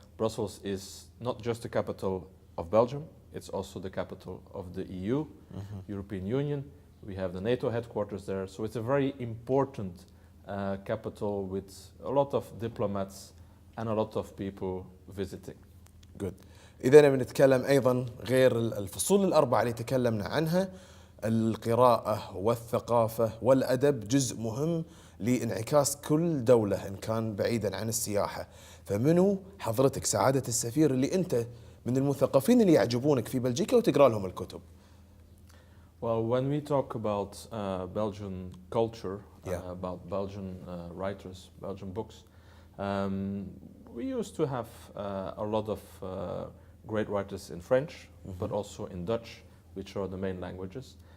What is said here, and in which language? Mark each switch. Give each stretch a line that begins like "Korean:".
English: Brussels is not just the capital of Belgium, it's also the capital of the EU, European Union. We have the NATO headquarters there, so it's a very important capital with a lot of diplomats and a lot of people visiting. Good.
Arabic: إذا بنتكلم أيضا غير الفصول الأربعة اللي تكلمنا عنها، القراءة والثقافة والأدب جزء مهم لانعكاس كل دولة إن كان بعيدا عن السياحة. فمنو حضرتك سعادة السفير اللي أنت من المثقفين اللي يعجبونك في بلجيكا وتقرأ لهم الكتب؟
English: Well, when we talk about Belgian culture, about Belgian writers, Belgian books, we used to have a lot of great writers in French, but also in Dutch, which are the main languages.